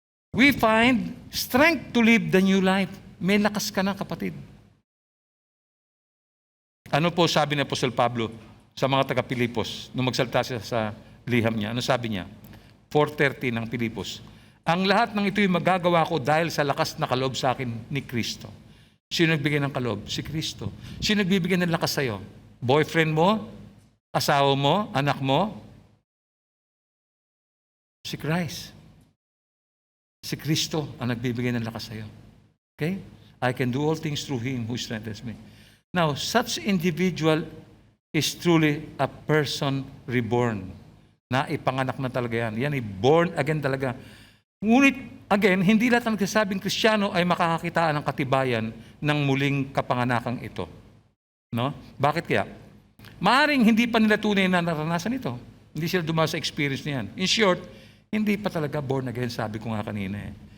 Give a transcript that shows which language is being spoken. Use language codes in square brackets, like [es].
[en] We find strength to live the new life. [tl] May lakas ka na, kapatid. Ano po sabi ni Apostol Pablo sa mga taga-Pilipos nung magsalita siya sa liham niya? Ano sabi niya? 4:30 ng Pilipos. Ang lahat ng ito'y magagawa ko dahil sa lakas na kaloob sa akin ni Kristo. Sino nagbigay ng kaloob? Si Kristo. Sino nagbibigay ng lakas sa'yo? Boyfriend mo? Asawa mo? Anak mo? Si Christ. Si Kristo ang nagbibigay ng lakas sa'yo. Okay? [en] I can do all things through Him who strengthens me. Now, such individual is truly a person reborn. [tl] Na ipanganak na talaga yan. Yan ay born again talaga. Ngunit, again, hindi lahat ng nagsasabing Kristiyano ay makakakitaan ng katibayan ng muling kapanganakang ito. No? Bakit kaya? Maaring hindi pa nila tunay na naranasan ito. Hindi sila dumaan sa experience niyan. [en] In short, [tl] hindi pa talaga born again, sabi ko nga kanina eh.